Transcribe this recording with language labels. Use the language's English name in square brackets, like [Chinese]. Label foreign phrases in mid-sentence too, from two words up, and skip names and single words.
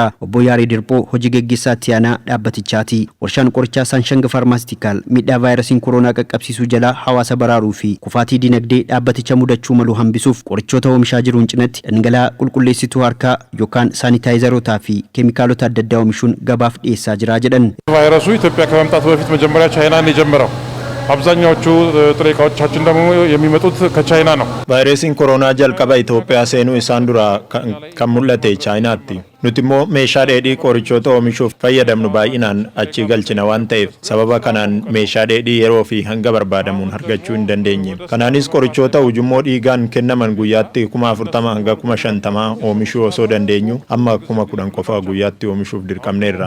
[Oromo] Obbo Yaarii Dirpoo hojii geggeessaa itti aanaa dhaabbatichaati. Warshaan qorichaa Sanshang Pharmaceutical miidhaa vaayirasiin koronaa qaqqabsiisuu jalaa hawaasa baraaruu fi kufaatii dinagdee dhaabbaticha mudachuu malu hambisuuf qorichoota oomishaa jiruun cinatti dhangala'aa qulqulleessituu harkaa yookaan saanitaayizarotaa fi keemikaalota adda addaa oomishuun gabaaf dhiyeessaa jira jedhan. [Amharic] ቫይረሱ ኢትዮጵያ ከመምጣቱ በፊት መጀመሪያ ቻይና ነው የጀመረው። አብዛኛዎቹ ጥሬ ዕቃዎቻችን ደግሞ የሚመጡት ከቻይና ነው። [Oromo] vaayirasiin koronaa jalqaba Itoophiyaa seenuu isaan dura kan mul'ate Chaayinaatti nuti immoo meeshaa dheedhii qorichoota oomishuuf fayyadamnu baay'inaan achii galchina waan ta'eef sababa kanaan meeshaa dheedhii yeroo fi hanga barbaadamuun argachuu hin dandeenye. Kanaanis qorichoota ujummoo dhiigaan kennaman guyyaatti 40 hanga 50 oomishuu osoo dandeenyu amma 10 qofa guyyaatti oomishuuf dirqamneerra.